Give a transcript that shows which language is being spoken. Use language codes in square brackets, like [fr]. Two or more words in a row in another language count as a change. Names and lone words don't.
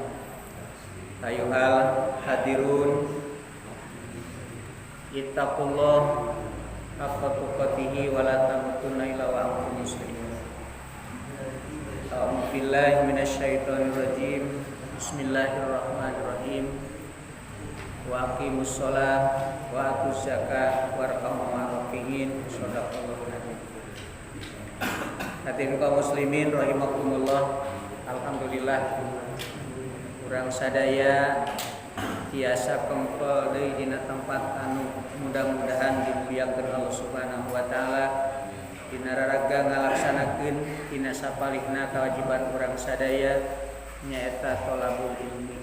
[ar] أيها الحاضرون، اتقوا الله حق تقاته ولا تموتن إلا وأنتم مسلمون. أعوذ بالله من الشيطان الرجيم. Bismillahirrahmanirrahim. وأقيموا الصلاة وآتوا الزكاة وارحموا معرفين. صدق الله العظيم. حاضرين قوم مسلمين رحمكم الله. [su] Alhamdulillah urang sadaya tiasa kempel deui dina tempat anu mudah-mudahan dimuliakeun Allah [ar] سبحانه وتعالى, [su] dina raraga ngalaksanakeun dina sapalikna kewajiban urang sadaya nyaeta [ar] طلب العلم.